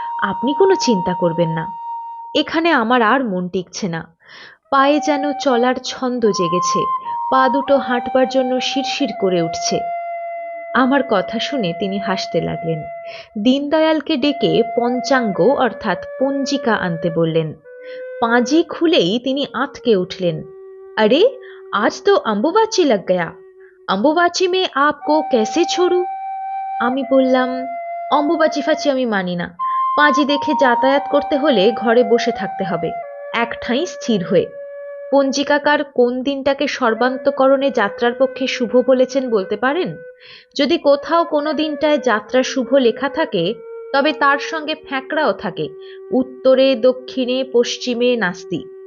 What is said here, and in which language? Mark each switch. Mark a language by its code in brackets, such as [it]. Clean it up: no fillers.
[bn] আপনি কোনো চিন্তা করবেন না। এখানে আমার আর মন টিকছে না। পায়ে যেন চলার ছন্দ জেগেছে, পা দুটো হাঁটবার জন্য শিরশির করে উঠছে। আমার কথা শুনে তিনি হাসতে লাগলেন। দীনদয়ালকে ডেকে পঞ্চাঙ্গ অর্থাৎ পঞ্জিকা আনতে বললেন। পাঁজি খুলেই তিনি আঁতকে উঠলেন। [hi] अरे आज तो अम्बुबाची लग गया, अम्बुबाची में आपको कैसे छोड़ू? [bn] আমি বললাম, অম্বুবাচি ফাচি আমি মানি না। পাঁজি দেখে যাতায়াত করতে হলে ঘরে বসে থাকতে হবে, এক ঠাঁই স্থির হয়ে। পঞ্জিকাকার কোন দিনটাকে সর্বান্তকরণে যাত্রার পক্ষে শুভ বলেছেন বলতে পারেন? যদি কোথাও কোনো দিনটায় যাত্রা শুভ লেখা থাকে, তবে তার সঙ্গে ফ্যাঁকড়াও থাকে, উত্তরে দক্ষিণে পশ্চিমে নাস্তি।